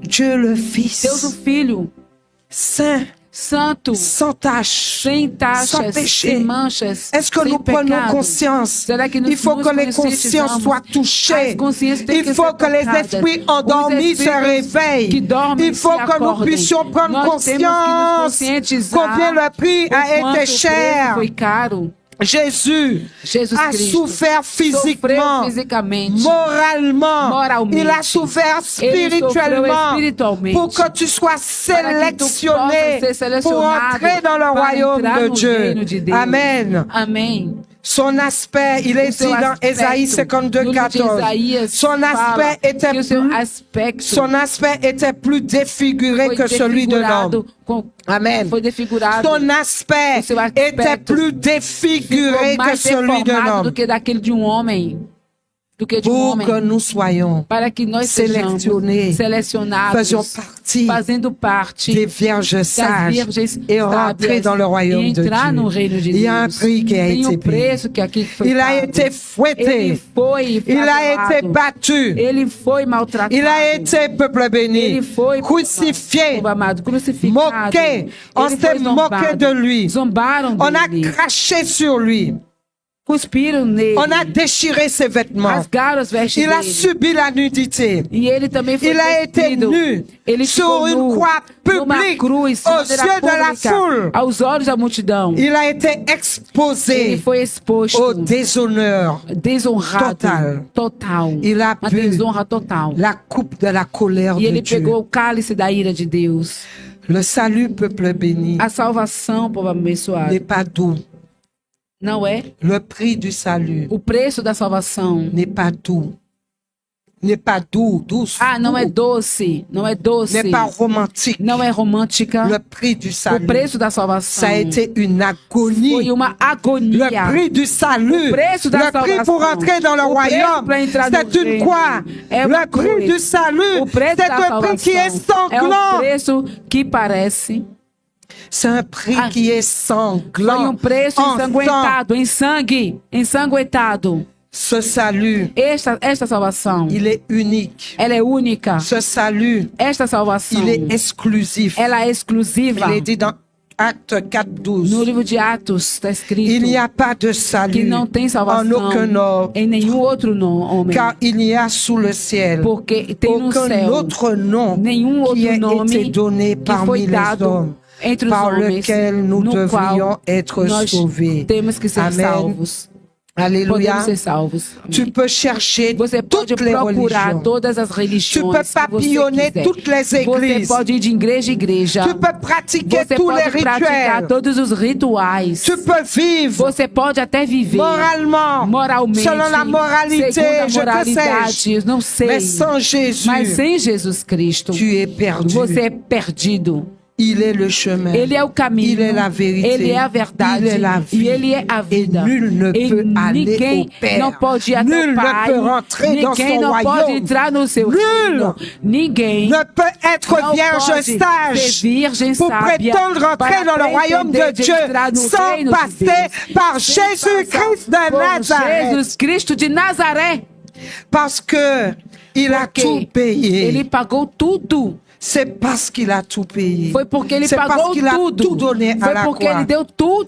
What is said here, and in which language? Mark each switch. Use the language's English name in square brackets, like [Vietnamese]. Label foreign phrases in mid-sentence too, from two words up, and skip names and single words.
[French] Dieu le [Portuguese] Deus o [French] Fils, [Portuguese] Filho, [French] saint, [Portuguese] santo, [French] sans tache, [Portuguese] sem [French] sans [Portuguese] taxas, [French] péché. [Portuguese] sem manchas, [French] Est-ce que [Portuguese] sem [French] nous prenons [Portuguese] pecado. [French] conscience? [Portuguese] Será que [French] Il faut [Portuguese] nos [French] que les consciences [Portuguese] conscientizamos? [French] soient touchées. [Portuguese] As consciências têm [French] Il [Portuguese] que [French] faut [Portuguese] ser [French] que les [Portuguese] tocadas. [French] esprits [Portuguese] Os [French] endormis se [Portuguese] espíritos [French] réveillent. [Portuguese] que dormem [French] Il faut [Portuguese] se [French] que nous [Portuguese] acordem. [French] puissions prendre [Portuguese] Nós temos que nos [French] conscience [Portuguese] conscientizar [French] combien le prix [Portuguese] o [French] a [Portuguese] quanto [French] été [Portuguese] o preço [French] cher. [Portuguese] foi caro. [French] Jésus [Portuguese] Jesus [French] a [Portuguese] Cristo [French] souffert [Portuguese] sofreu [French] physiquement, [Portuguese] fisicamente, [French] moralement. [Portuguese] moralmente. [French] Il a souffert [Portuguese] Ele sofreu [French] spirituellement [Portuguese] espiritualmente. [French] pour que tu sois [Portuguese] Para que tu [French] sélectionné [Portuguese] possas ser [French] pour [Portuguese] selecionado [French] entrer dans le [Portuguese] para [French] royaume [Portuguese] entrar [French] de [Portuguese] no [French] Dieu. [Portuguese] reino de Deus. [French] Amen. [Portuguese] Amém. [French] Son aspect, il est [Portuguese] O [French] dit [Portuguese] seu [French] dans [Portuguese] aspecto, [French] Ésaïe [Portuguese] no [French] 52, [Portuguese] livro de [French] 14. [Portuguese] Isaías [French] Son [Portuguese] fala [French] aspect était [Portuguese] que o seu [French] plus, [Portuguese] aspecto [French] son aspect était plus défiguré [Portuguese] foi [French] que celui de l'homme. [Portuguese] desfigurado, [French] Amen. [Portuguese] foi desfigurado, [French] Son aspect [Portuguese] o seu aspecto [French] était plus défiguré [Portuguese] ficou [French] que [Portuguese] mais [French] celui de [Portuguese] deformado do [French] l'homme. [Portuguese] que daquele de um homem, do que de um [French] Pour [Portuguese] homem, [French] que nous soyons [Portuguese] para que nós sejamos [French] sélectionnés, [Portuguese] selecionados, [French] faisions partie [Portuguese] fazendo parte [French] des vierges [Portuguese] das [French] sages [Portuguese] virgens [French] et rentrer [Portuguese] sábias [French] dans le royaume [Portuguese] e [French] de [Portuguese] entrar no [French] Dieu. [Portuguese] reino de Deus. [French] Il y a un prix qui a [Portuguese] Tem [French] été [Portuguese] preço [French] payé. [Portuguese] que aqui foi [French] Il a [Portuguese] pago. [French] été fouetté. [Portuguese] Ele foi [French] Il a [Portuguese] flagelado. [French] été battu. [Portuguese] Ele foi maltratado. [French] Il a été, peuple béni, [Portuguese] Ele foi [French] crucifié, [Portuguese] povo amado, crucificado. [French] moqué. On [Portuguese] Ele [French] s'est [Portuguese] foi [French] moqué [Portuguese] zombado. [French] de lui. [Portuguese] Zombaram [French] On a [Portuguese] dele. [French] craché sur lui. [Portuguese] Cuspiram nele. [French] On a déchiré ses vêtements. [Portuguese] Rasgaram as vestes [French] Il a [Portuguese] dele. [French] subi la nudité. [Portuguese] E ele também foi [French] Il a été [Portuguese] despido. [French] nu [Portuguese] Ele [French] sur [Portuguese] ficou [French] une [Portuguese] nu [French] croix [Portuguese] numa [French] publique [Portuguese] cruz, de [French] aux [Portuguese] maneira [French] yeux de la [Portuguese] pública, [French] foule. [Portuguese] aos olhos da multidão. [French] Il a été [Portuguese] Ele [French] exposé [Portuguese] foi exposto, [French] au déshonneur. [Portuguese] desonrado, [French] Total. Il a [Portuguese] uma [French] bu [Portuguese] desonra total. [French] la coupe de la colère [Portuguese] E [French] de [Portuguese] ele [French] Dieu. [Portuguese] pegou o cálice da ira de Deus. [French] Le salut, peuple béni, [Portuguese] A salvação, povo abençoado, [French] n'est pas doux. [Portuguese] não é? [French] Le prix du salut [Portuguese] O preço da salvação. [French] n'est pas doux. N'est pas doux, douce. [Portuguese] Ah, não é doce, não é doce, [French] N'est pas romantique. [Portuguese] não é romântica. [French] Le prix du [Portuguese] O [French] salut, [Portuguese] preço da salvação [French] ça a été une agonie. [Portuguese] foi uma agonia. [French] Le prix du salut, [Portuguese] O preço da [French] le prix [Portuguese] salvação. [French] pour entrer dans le [Portuguese] O preço [French] royaume, [Portuguese] para entrar no [French] c'est une [Portuguese] reino. [French] croix. [Portuguese] É uma [French] Le prix [Portuguese] cruz. [French] du salut, [Portuguese] O preço [French] c'est [Portuguese] da [French] un [Portuguese] salvação [French] prix qui est [Portuguese] é um [French] sanglant. [Portuguese] preço que parece. [French] C'est un prix Ah. qui est [Portuguese] Foi [French] sanglant. [Portuguese] preço [French] En sang. [Portuguese] ensanguentado, em sangue, ensanguentado. [French] Ce salut, [Portuguese] Esta salvação, [French] il est unique. [Portuguese] ela é única. [French] Ce salut, [Portuguese] Esta salvação, [French] il est exclusif. [Portuguese] ela é exclusiva. [French] Il est dit dans Acte 4, [Portuguese] No [French] 12. [Portuguese] livro de Atos está escrito [French] Il n'y a pas de [Portuguese] que [French] salut [Portuguese] não tem [French] en [Portuguese] salvação [French] aucun autre, [Portuguese] em nenhum outro homem. [French] car il n'y a sous le ciel [Portuguese] Porque tem no [French] aucun [Portuguese] céu [French] autre nom [Portuguese] nenhum [French] qui [Portuguese] outro [French] ait [Portuguese] nome [French] été donné [Portuguese] que [French] parmi [Portuguese] foi [French] les [Portuguese] dado [French] hommes [Portuguese] entre os [French] par [Portuguese] homens [French] lequel nous [Portuguese] no [French] devrions [Portuguese] qual [French] être [Portuguese] nós [French] sauvés. [Portuguese] temos que ser [French] Amen. [Portuguese] salvos. [French] Alléluia. [Portuguese] Podemos ser salvos. [French] Tu [Portuguese] Amém. [French] peux chercher [Portuguese] Você pode [French] toutes les [Portuguese] procurar [French] religions. [Portuguese] todas as [French] Tu [Portuguese] religiões [French] peux [Portuguese] que você [French] papillonner [Portuguese] quiser. [French] toutes les [Portuguese] Você [French] églises. [Portuguese] pode ir de igreja em igreja. [French] Tu peux pratiquer [Portuguese] Você [French] tous les [Portuguese] pode praticar [French] rituels. [Portuguese] todos os rituais. [French] Tu peux vivre [Portuguese] Você pode até viver [French] moralement, [Portuguese] moralmente, [French] selon la moralité, [Portuguese] segundo a [French] je que [Portuguese] moralidade, [French] sais-je. [Portuguese] eu não sei. [French] Mais sans Jésus, [Portuguese] Mas sem Jesus Cristo, [French] tu es perdu. [Portuguese] você é perdido. [French] Il est le chemin. [Portuguese] Ele é o caminho, [French] Il est la vérité. [Portuguese] ele é a verdade, [French] Il est la vie. [Portuguese] e ele é a vida. [French] Et nul ne [Portuguese] E [French] peut aller [Portuguese] ninguém [French] au Père. [Portuguese] não pode ir até [French] Nul [Portuguese] o [French] ne [Portuguese] Pai, [French] peut rentrer dans [Portuguese] ninguém [French] son [Portuguese] não pode [French] royaume. [Portuguese] entrar no seu [French] Nul [Portuguese] reino. Ninguém [French] ne peut être [Portuguese] não [French] vierge [Portuguese] pode ser [French] sage [Portuguese] virgem [French] pour [Portuguese] sábia [French] prétendre entrer [Portuguese] para [French] dans le royaume de [Portuguese] pretender [French] Dieu [Portuguese] entrar no [French] sans [Portuguese] reino de [French] passer [Portuguese] Deus. [French] par [Portuguese] Sem [French] Jésus-Christ [Portuguese] passar [French] de [Portuguese] por [French] Nazareth. [Portuguese] Jesus Cristo de Nazaré. [French] Parce que il a [Portuguese] Porque [French] tout payé. [Portuguese] ele pagou tudo. [French] C'est parce qu'il a tout payé. [Portuguese] Foi porque ele [French] C'est parce [Portuguese] pagou [French] qu'il a [Portuguese] tudo. [French] tout donné à [Portuguese] Foi [French] la [Portuguese] porque [French] croix [Portuguese] ele deu tudo